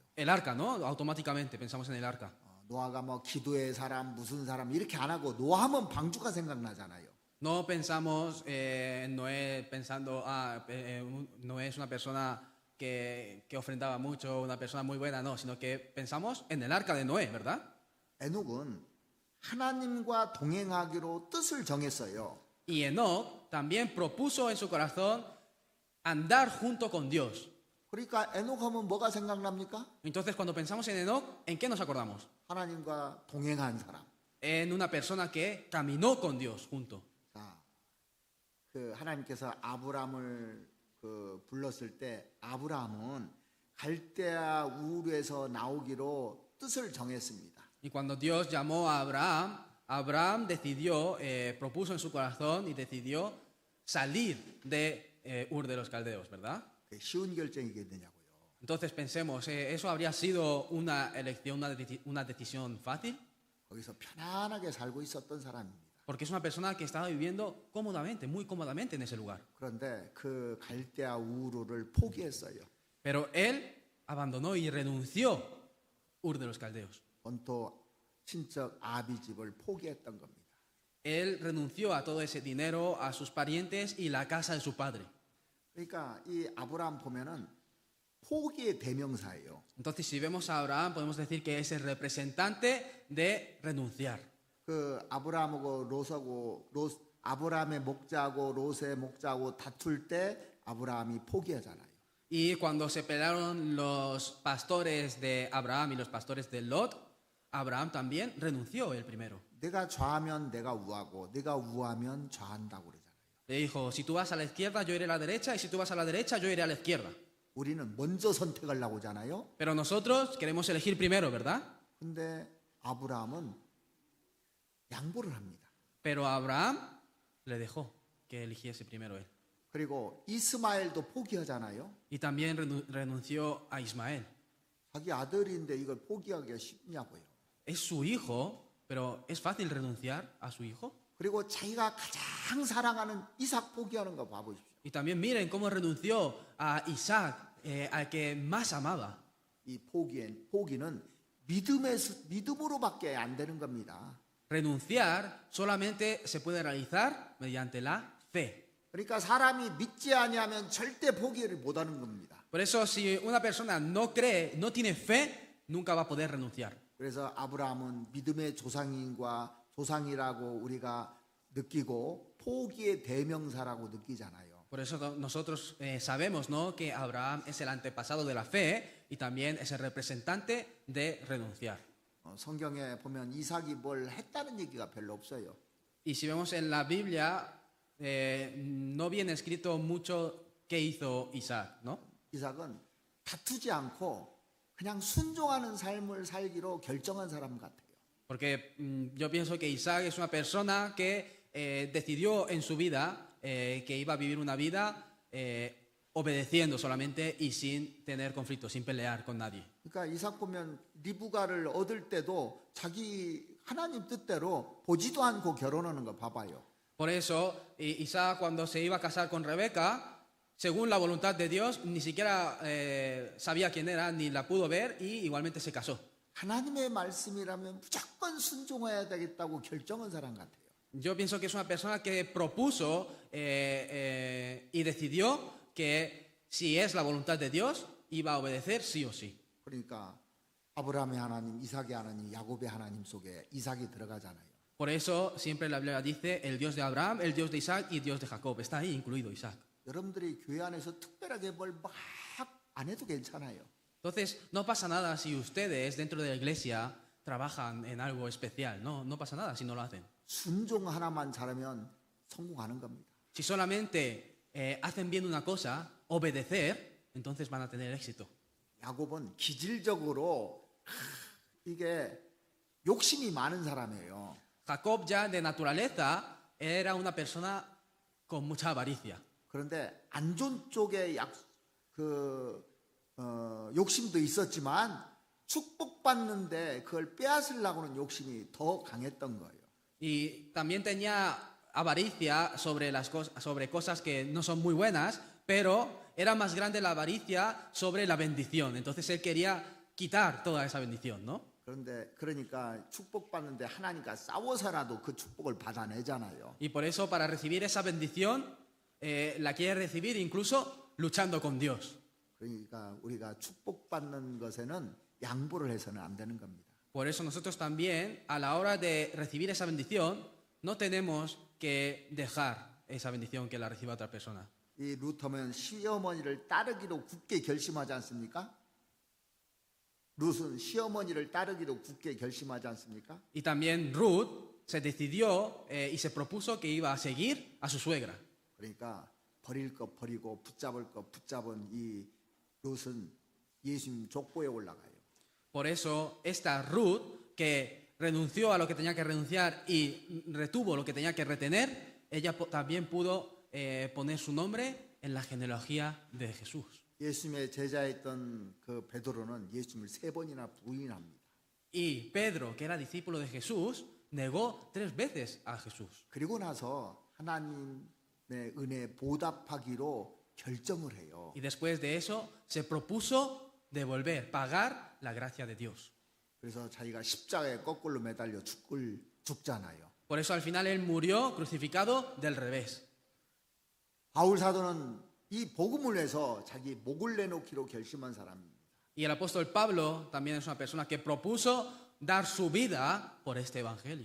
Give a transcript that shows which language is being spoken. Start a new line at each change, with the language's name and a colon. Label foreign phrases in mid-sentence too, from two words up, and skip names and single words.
Spanish: El arca, ¿no? Automáticamente pensamos en el arca.
Korean: 노아가 뭐 기도의 사람 무슨 사람 이렇게 안 하고 노아하면 방주가 생각나잖아요.
Spanish: No pensamos en Noé pensando, Noé es una persona que ofrendaba mucho, una persona muy buena, no, sino que pensamos en el arca de Noé, ¿verdad?
Korean: 에녹은 하나님과 동행하기로 뜻을 정했어요.
Spanish: Y Enoc también propuso en su corazón andar junto con Dios.
Korean: 그러니까 에녹하면 뭐가 생각납니까?
Spanish: Entonces, cuando pensamos en Enoc, ¿en qué nos acordamos?
Korean: 하나님과 동행한 사람.
Spanish: En una persona que caminó con Dios junto.
Korean: 자, 그 하나님께서 아브라함을 불렀을 때 아브라함은 갈대아 우르에서 나오기로 뜻을 정했습니다.
Spanish: Y cuando Dios llamó a Abraham, Abraham decidió, propuso en su corazón y decidió salir de Ur de los Caldeos, ¿verdad?
Korean: 쉬운 결정이겠느냐고요.
Spanish: Entonces pensemos, ¿eso habría sido una elección, una decisión fácil?
Korean: 거기서 편안하게 살고 있었던 사람입니다.
Spanish: Porque es una persona que estaba viviendo cómodamente, muy cómodamente en ese lugar.
Korean: 그런데 그 갈대아 우르를 포기했어요.
Spanish: Pero él abandonó y renunció Ur de los Caldeos.
Korean: 본토 친척 아비 집을 포기했던 겁니다.
Spanish: él renunció a todo ese dinero, a sus parientes y la casa de su padre.
Korean: 그러니까 이 아브라함 보면은 포기의 대명사예요.
Spanish: Entonces, si vemos a Abraham, podemos decir que es el representante de renunciar.
Korean: 그 아브라함하고 아브라함의 목자하고 롯의 목자하고 다툴 때 아브라함이 포기하잖아요.
Spanish: Y cuando se pelearon los pastores de Abraham y los pastores de Lot, Abraham también renunció el primero.
Korean: 내가 좌하면 내가 우하고 내가 우하면 좌한다고 그러잖아요.
Spanish: Le dijo, si tú vas a la izquierda, yo iré a la derecha, y si tú vas a la derecha, yo iré a la izquierda.
Korean: 우리는 먼저 선택하려고 하잖아요.
Spanish: Pero nosotros queremos elegir primero, ¿verdad?
Korean: 근데 아브라함은 양보를 합니다.
Spanish: Pero a Abraham le dejó que eligiese primero él.
Korean: 그리고 이스마엘도 포기하잖아요.
Spanish: Y también renunció a Ismael.
Korean: 자기 아들인데 이걸 포기하기가 쉽냐고요.
Spanish: Es su hijo, pero ¿es fácil renunciar a su hijo?
Korean: 그리고 자기가 가장 사랑하는 이삭 포기하는 거 봐보십시오.
Spanish: Y también miren cómo renunció a Isaac, al que más amaba.
Korean: 이 포기는 믿음으로밖에 안 되는 겁니다.
Spanish: Renunciar solamente se puede realizar mediante la fe.
Korean: 그러니까 사람이 믿지 아니하면 절대 포기를 못하는 겁니다.
Spanish: Por eso, si una persona no cree, no tiene fe, nunca va a poder renunciar.
Korean: 그래서 아브라함은 믿음의 조상이라고 우리가 느끼고 포기의 대명사라고 느끼잖아요.
Spanish: Por eso nosotros sabemos, ¿no?, que Abraham es el antepasado de la fe y también es el representante de renunciar.
Korean: 성경에 보면 이삭이 뭘 했다는 얘기가 별로 없어요.
Spanish: Y si vemos en la Biblia, no viene escrito mucho qué hizo Isaac, ¿no?
Korean: 이삭은 다투지 않고 그냥 순종하는 삶을 살기로 결정한 사람 같아요.
Spanish: Porque yo pienso que Isaac es una persona que decidió en su vida que iba a vivir una vida obedeciendo solamente y sin tener conflictos, sin pelear con nadie.
Korean: 그러니까 이삭 보면 리브가를 얻을 때도 자기 하나님 뜻대로 보지도 않고 결혼하는 거 봐봐요.
Spanish: Por eso Isaac, cuando se iba a casar con Rebeca, según la voluntad de Dios, ni siquiera sabía quién era, ni la pudo ver y igualmente se casó.
Korean: 하나님의 말씀이라면 무조건 순종해야 되겠다고 결정한 사람 같아요.
Spanish: Yo pienso que es una persona que propuso y decidió que si es la voluntad de Dios, iba a obedecer sí o sí.
Korean: 그러니까 아브라함의 하나님, 이삭의 하나님, 야곱의 하나님 속에 이삭이 들어가잖아요.
Spanish: Por eso siempre la Biblia dice el Dios de Abraham, el Dios de Isaac y el Dios de Jacob. Está ahí incluido Isaac.
Korean: 여러분들이 교회 안에서 특별하게 뭘 막 안 해도 괜찮아요.
Spanish: Entonces, no pasa nada si ustedes dentro de la iglesia trabajan en algo especial. No pasa nada si no lo hacen.
Korean: 순종 하나만 잘하면 성공하는 겁니다.
Spanish: Si solamente hacen bien una cosa, obedecer, entonces van a tener éxito.
Korean: 야곱은 기질적으로 이게 욕심이 많은 사람이에요.
Spanish: Jacob ya de naturaleza era una persona con mucha avaricia.
Korean: 그런데 안 좋은 쪽에 욕심도 있었지만 축복받는데 그걸 빼앗으려고 하는 욕심이 더 강했던 거예요.
Spanish: Y también tenía avaricia sobre cosas que no son muy buenas, pero era más grande la avaricia sobre la bendición. Entonces él quería quitar toda esa bendición, ¿no?
Korean: 그러니까 축복받는데 하나님과 싸워서라도 그 축복을 받아내잖아요.
Spanish: Y por eso para recibir esa bendición la quiere recibir incluso luchando con Dios.
Korean: 그러니까 우리가 축복받는 것에는 양보를 해서는 안 되는 겁니다.
Spanish: Por eso nosotros también a la hora de recibir esa bendición no tenemos que dejar esa bendición que la reciba otra persona.
Korean: 이 룻하면 시어머니를 따르기로 굳게 결심하지 않습니까? 룻은 시어머니를 따르기로 굳게 결심하지 않습니까?
Spanish: Y también Ruth se decidió y se propuso que iba a seguir a su suegra.
Korean: 그러니까 버릴 거 버리고 붙잡을 거 붙잡은 이 룻은 예수님 족보에 올라가요.
Spanish: Por eso esta Ruth, que renunció a lo que tenía que renunciar y retuvo lo que tenía que retener, ella también pudo poner su nombre en la genealogía de Jesús.
Korean: 예수님의 제자였던 그 베드로는 예수님을 3번이나 부인합니다.
Spanish: Y Pedro, que era discípulo de Jesús, negó 3 veces a Jesús.
Korean: 그리고 나서 하나님의 은혜에 보답하기로 결정을 해요.
Spanish: Y después de eso se propuso devolver, pagar la gracia de Dios.
Korean: 그래서 자기가 십자가에 거꾸로 매달려 죽잖아요.
Spanish: Por eso al final él murió crucificado del revés.
Korean: 바울 사도는 이 복음을 위해서 자기 목을 내놓기로 결심한 사람입니다.
Spanish: Y el apóstol Pablo también es una persona que propuso dar su vida por este evangelio.